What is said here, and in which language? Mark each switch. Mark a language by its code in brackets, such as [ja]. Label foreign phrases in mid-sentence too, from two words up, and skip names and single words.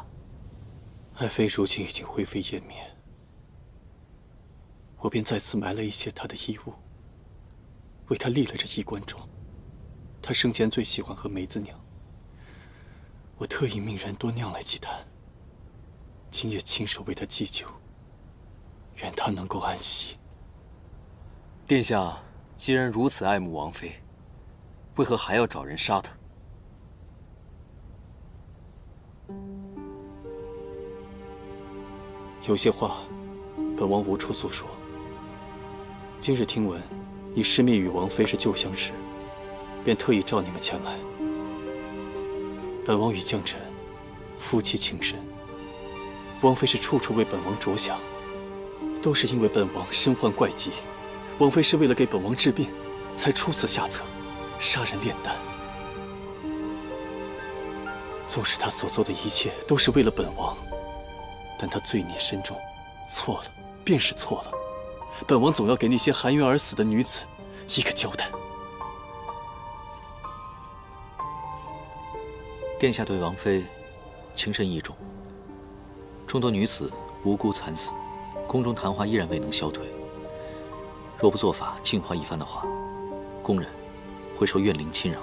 [zh] 愛妃如今已經灰飛煙滅，我便再次埋了一些她的衣物，為她立了這衣冠冢。她生前最喜歡喝梅子釀，我特意命人多釀來幾壇，今夜親手為她祭酒，願她能夠安息。殿下既然如此愛慕王妃， 为何還要找人殺他？有些話，本王無處訴說。今日聽聞你師妹與王妃是舊相識，便特意召你們前來。本王與將臣夫妻情深，王妃是處處為本王着想，都是因為本王身患怪疾，王妃是為了給本王治病，才出此下策，殺人煉丹。縱使他所做的一切都是為了本王，但他罪孽深重，錯了便是錯了。本王總要給那些含冤而死的女子一個交代。殿下對王妃情深意重，眾多女子無辜慘死，宮中談話依然未能消退。若不做法淨化一番的話，宮人會受怨靈侵擾。